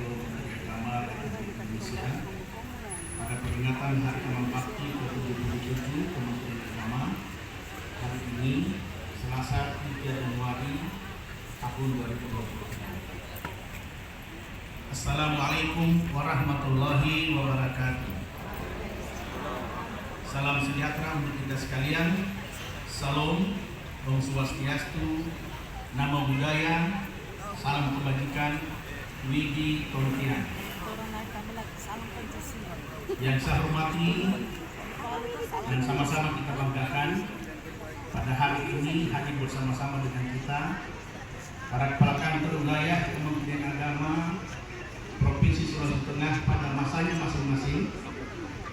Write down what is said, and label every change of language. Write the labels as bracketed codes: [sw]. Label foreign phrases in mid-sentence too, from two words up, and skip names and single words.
[id] agama Republik Indonesia pada peringatan Hari Amal Bakti ke-77 Kementerian Agama hari ini, Selasa 3 Januari tahun 2020. [ar] السلام عليكم ورحمة الله وبركاته. [id] Salam sejahtera untuk kita sekalian. Salam, [ban] Om Swastiastu, [pi] Namo Buddhaya, [id] salam kebajikan, Widi Kontian. Yang saya hormati dan sama-sama kita banggakan, pada hari ini hadir bersama-sama dengan kita para kepala kantor wilayah Kementerian Agama Provinsi Sulawesi Tengah pada masanya masing-masing.